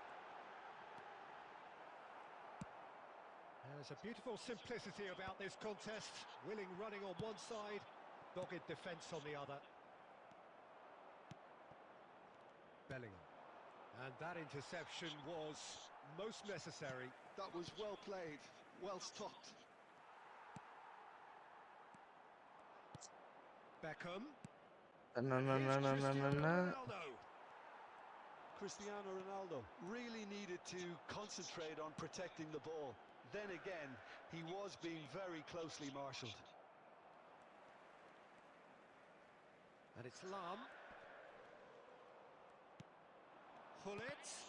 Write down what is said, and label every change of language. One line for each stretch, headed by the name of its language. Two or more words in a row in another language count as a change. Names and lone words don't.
English: There's a beautiful simplicity about this contest. Willing running on one side, dogged defence on the other. Bellingham. And that interception was most necessary. That was well played, well stopped. Beckham. Na na na na na na na. Cristiano Ronaldo Really needed to concentrate on protecting the ball. Then again, he was being very closely marshalled. And it's Lam. Hullet.